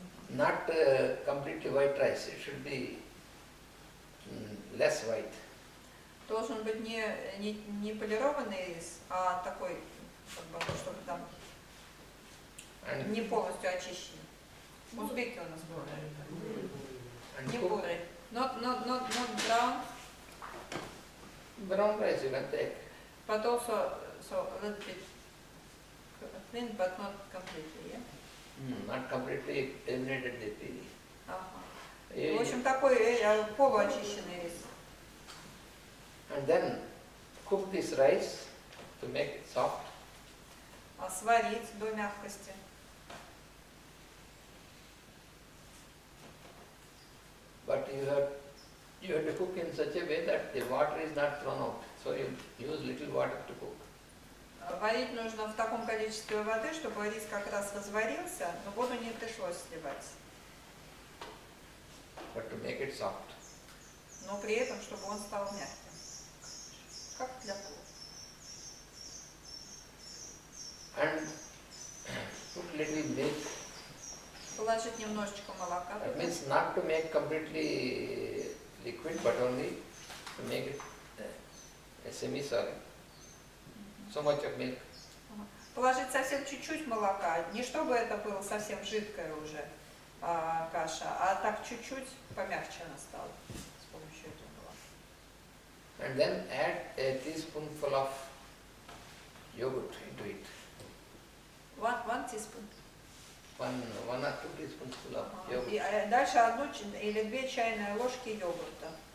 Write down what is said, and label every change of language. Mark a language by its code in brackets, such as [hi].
[en] Not completely white rice, it should be less white. [ru] Должен быть не полированный рис, а такой, чтобы там не полностью очищенный. Узбеки у нас бывают. Не бурый. [en] Not brown. Brown rice you can take. But also, so a little bit thin, but not completely, yeah? Not completely eliminated the peel. [ru] В общем, такой полуочищенный рис. [en] And then cook this rice to make it soft. [ru] Сварить до мягкости. [en] But you have to cook in such a way that the water is not thrown out. So you use little water to cook. [ru] Варить нужно в таком количестве воды, чтобы рис как раз разварился, но воду не пришлось сливать. [en] But to make it soft. [ru] Но при этом, чтобы он стал мягким. Как для плова. [en] And put little milk. [ru] Положить немножечко молока. [en] That means not to make completely liquid, but only to make it a semi-solid. So much of milk. [ru] Положить совсем чуть-чуть молока, не чтобы это было совсем жидкая уже каша, а так чуть-чуть помягче она стала с помощью этого молока. [en] And then add a teaspoonful of yogurt into it. One teaspoon. One or two teaspoonful of yogurt. [ru] И дальше 1 или 2 чайные ложки йогурта.